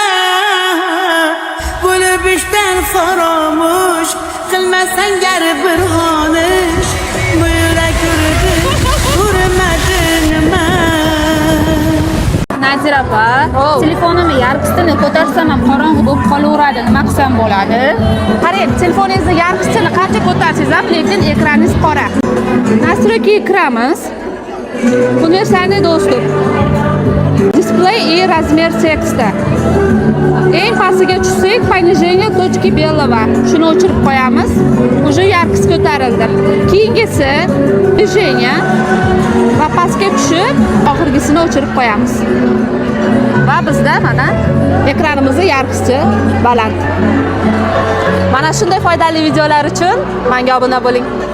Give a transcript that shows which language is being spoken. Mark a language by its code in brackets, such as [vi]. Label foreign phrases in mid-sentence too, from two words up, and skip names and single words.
[uz] Bo'lib ishdan faramush, qilmasang gar bir xonish, bu yurak urdi, urmadi nima. Nazira opa, telefonimni yarqisini ko'tarsam ham qorong'i bo'lib qolaveradi. Nima qilsam bo'ladi? Qarang, telefoningizni yarqisini qancha ko'tarsangiz ham, lekin ekraningiz qora. [ru] Настройки kiramiz. Универсальный доступ. Display и размер текста. [uz] Eng pastiga tushsak, [ru] понижение точки белого. [uz] Shuni o'chirib qo'yamiz. Уже yarqisi ko'tarildi. Keyingisi движение va pastga tushib, oxirgisini o'chirib qo'yamiz. Va bizda mana ekranimizning yarqisi baland. Mana shunday foydali videolar uchun menga obuna bo'ling.